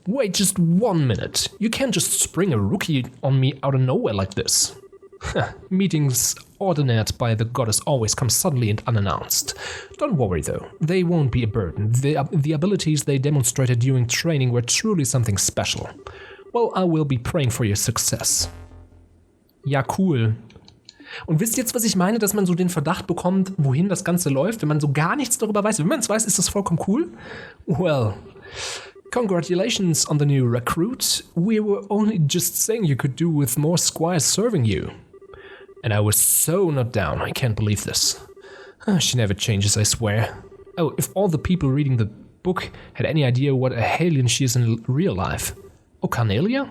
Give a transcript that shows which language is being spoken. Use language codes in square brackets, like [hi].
[en] Wait just 1 minute. You can't just spring a rookie on me out of nowhere like this. Meetings ordained by the goddess always come suddenly and unannounced. Don't worry though, they won't be a burden. The abilities they demonstrated during training were truly something special. Well, I will be praying for your success. [de] Ja, cool. Und wisst ihr jetzt, was ich meine, dass man so den Verdacht bekommt, wohin das Ganze läuft, wenn man so gar nichts darüber weiß? Wenn man es weiß, ist das vollkommen cool. [en] Well, congratulations on the new recruit. We were only just saying you could do with more squires serving you. And I was so not down, I can't believe this. She never changes, I swear. Oh, if all the people reading the book had any idea what a Helden she is in real life. Oh, Carnelia?